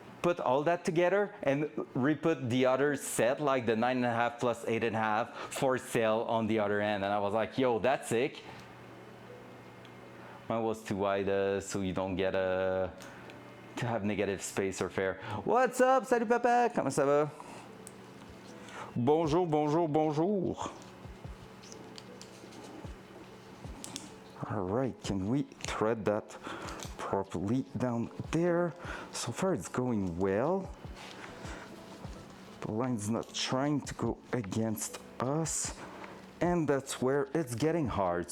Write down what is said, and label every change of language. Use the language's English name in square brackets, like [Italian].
[English] put all that together and re-put the other set, like the 9.5 plus 8.5, for sale on the other end. And I was like, yo, that's sick. Mine was too wide, so you don't get to have negative space or fair. What's up? [French] Salut papa, comment ça va? Bonjour, bonjour, bonjour. [English] All right, can we thread that properly down there? So far it's going well. The line's not trying to go against us, and that's where it's getting hard.